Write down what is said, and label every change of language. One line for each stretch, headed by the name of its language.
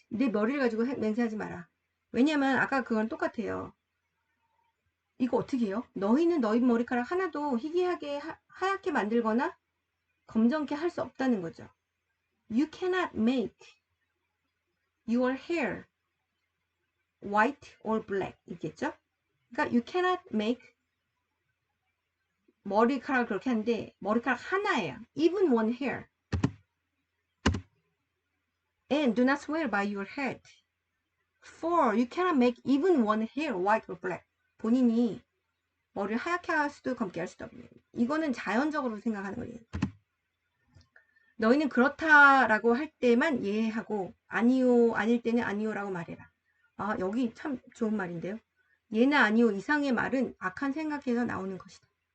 Korean: 내 머리를 가지고 맹세하지 마라. 왜냐면 아까 그건 똑같아요. 이거 어떻게 해요? 너희는 너희 머리카락 하나도 희귀하게 하얗게 만들거나 검정게 할 수 없다는 거죠.
English: You cannot make your hair white or black
Korean: 있겠죠? 그러니까
English: you cannot make
Korean: 머리카락을 그렇게 하는데 머리카락 하나예요.
English: Even one hair. And do not swear by your head. For you cannot make even one hair white or black.
Korean: 본인이 머리를 하얗게 할 수도 검게 할 수도 없네요. 이거는 자연적으로 생각하는 거예요. 너희는 그렇다라고 할 때만 예하고 아니요 아닐 때는 아니요라고 말해라. 아 여기 참 좋은 말인데요. 예나 아니요 이상의 말은 악한 생각에서 나오는 것이다.